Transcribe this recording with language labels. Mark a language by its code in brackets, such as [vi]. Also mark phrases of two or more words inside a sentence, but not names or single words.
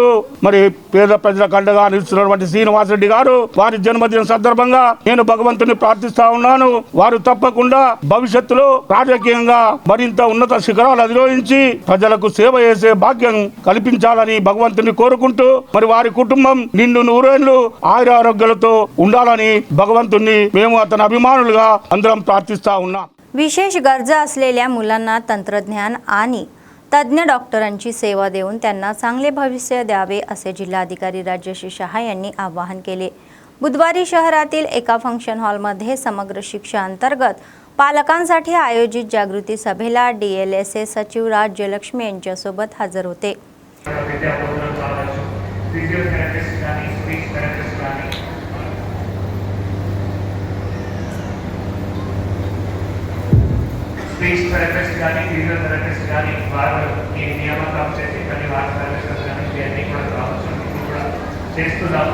[te] మరి పేద ప్రజలకు అండగా నిలుస్తున్నటువంటి శ్రీనివాస్ రెడ్డి గారు వారి జన్మదిన సందర్భంగా నేను భగవంతుని ప్రార్థిస్తా ఉన్నాను, వారు తప్పకుండా భవిష్యత్తులో రాజకీయంగా మరింత ఉన్నత శిఖరాలు అధిరోహించి ప్రజలకు సేవ చేసే భాగ్యం కల్పించాలని భగవంతుని కోరుకుంటూ మరి వారి కుటుంబం నిండు నూరేళ్లు ఆయురారోగ్యాలతో ఉండాలని భగవంతుని మేము అతని అభిమానులుగా అందరం ప్రార్థిస్తా ఉన్నాం। [mr] विशेष गरजा असलेल्या मुलांना तंत्रज्ञान आणि तज्ञ डॉक्टरांची सेवा देऊन त्यांना चांगले भविष्य द्यावे असे जिल्हाधिकारी राजश्री शहा यांनी आवाहन केले। बुधवारी शहरातील एका फंक्शन हॉलमध्ये समग्र शिक्षा अंतर्गत पालकांसाठी आयोजित जागृती सभेला DLSA सचिव राज जयलक्ष्मी यांच्यासोबत हजर होते। [en] speech therapist [te] కానీ ఫిజియోథెరపిస్ట్ కానీ వారు ఈ నియామకం చేసి కొన్ని వారి సర్వీసెస్ కానీ ఇవన్నీ కూడా కావచ్చు కూడా చేస్తున్నాము।